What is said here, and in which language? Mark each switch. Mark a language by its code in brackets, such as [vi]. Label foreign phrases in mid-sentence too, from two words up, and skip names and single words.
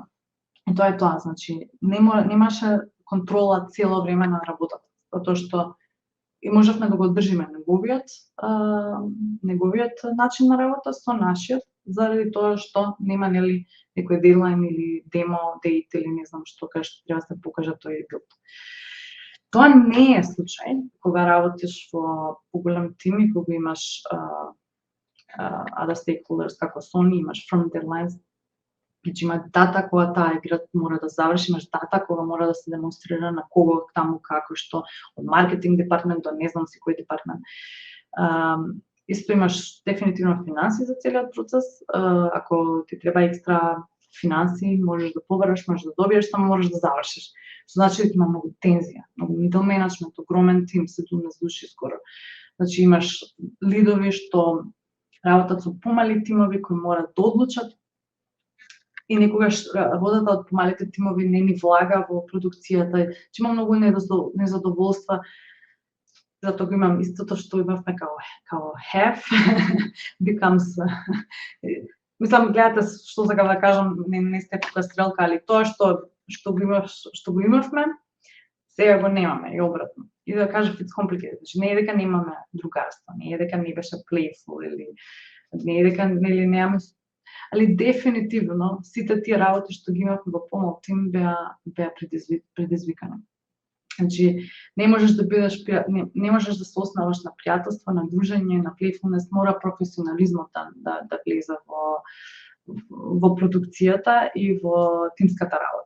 [mk] И тоа е тоа, значи немаше контрола цело време на работата, затоа што и можевме да го одржиме неговиот начин на работа со нашиот, заради тоа што нема нели некој дедлайн или демо дейт или не знам што кај што треба да се покаже тој билд. Тоа не е случај кога работиш во поголем тим и кога имаш [en] other stakeholders [mk] како Sony, имаш [en] firm deadlines. [mk] Значи има дата кога таа игра мора да заврши, имаш дата кога мора да се демонстрира на кого, таму, како, што, од маркетинг департмент до не знам си кој департмент. Исто имаш дефинитивно финанси за целиот процес. Ако ти треба екстра финанси, можеш да побараш, можеш да добиеш, само можеш да завршиш. Што значи дека има многу тензија, многу [en] middle management, [mk] огромен тим, 17 души скоро. Значи имаш лидови што работат со помали тимови кои мораат да одлучат и некогаш работата од помалите тимови не ни влага во продукцијата. Че има многу незадоволства. Затоа го имам истото што имавме као [en] have becomes [mk] мислам гледате што сакам да кажам, не сте тука стрелка, али тоа што го имавме сега го немаме и обратно. И да кажам [en] it's complicated. [mk] Значи не е дека немаме другарство, не е дека не беше playful или не е дека нели немаме, али дефинитивно сите тие работи што ги имавме во помал тим беа предизвикани. Значи не можеш да бидеш не можеш да се основаш на пријателство, на дружење, на playfulness, мора професионализмот да влезе во продукцијата и во тимската работа.